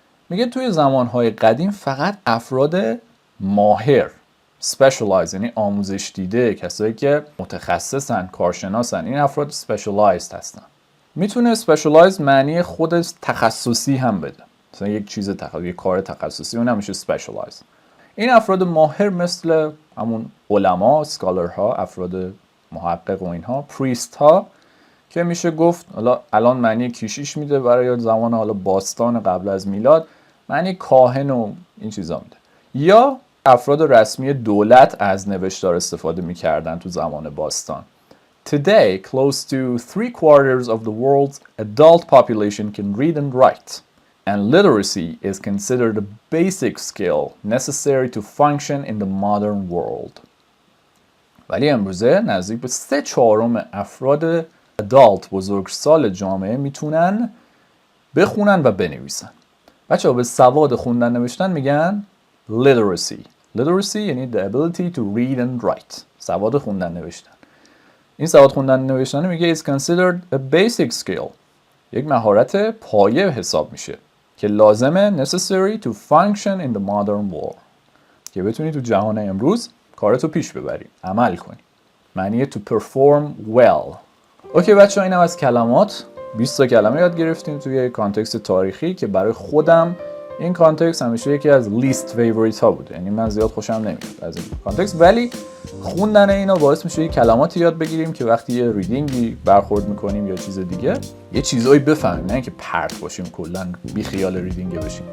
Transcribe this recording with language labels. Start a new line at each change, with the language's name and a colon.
Persian: میگه توی زمانهای قدیم فقط افراد ماهر specialized یعنی آموزش دیده، کسایی که متخصصن، کارشناسن، این افراد specialized هستن. میتونه specialized معنی خود تخصصی هم بده. مثلا یک چیز یک کار تخصصی اون میشه specialized. این افراد ماهر مثل همون علما، اسکالرها، افراد محقق و اینها، پریست ها که میشه گفت الان معنی کشیش میده برای زمان حالا باستان قبل از میلاد، معنی کاهن و این چیزا میده. یا افراد رسمی دولت از نوشتار استفاده میکردن تو زمان باستان.
English: Today, close to 3/4 of the world's adult population can read and write. And literacy is considered a basic skill necessary to function in the modern world.
Persian: ولی امروزه نزدیک به 3/4 افراد adult بزرگسال جامعه میتونن بخونن و بنویسن. بچه‌ها به سواد خوندن نوشتن میگن literacy.
English: Literacy
Persian: یعنی
English: the ability to read and write.
Persian: سواد خوندن نوشتن. این سواد خوندن نوشتن میگه
English: is considered a basic skill.
Persian: یک مهارت پایه حساب میشه که لازمه
English: necessary to function in the modern world.
Persian: که بتونی تو جهان امروز کارتو پیش ببری، عمل کنی. معنیه
English: to perform well.
Persian: اوکی بچه‌ها، اینم از کلمات. 20 تا کلمه یاد گرفتیم توی کانتکست تاریخی که برای خودم این کانتکست همیشه یکی از لیست فیوریت ها بوده. یعنی من زیاد خوشم نمیاد از این کانتکست، ولی خوندن اینا باعث میشه یه کلماتی یاد بگیریم که وقتی یه ریدینگی برخورد میکنیم یا چیز دیگه یه چیزایی بفهمیم، نه اینکه پرت باشیم کلا بی خیال ریدینگ بشیم.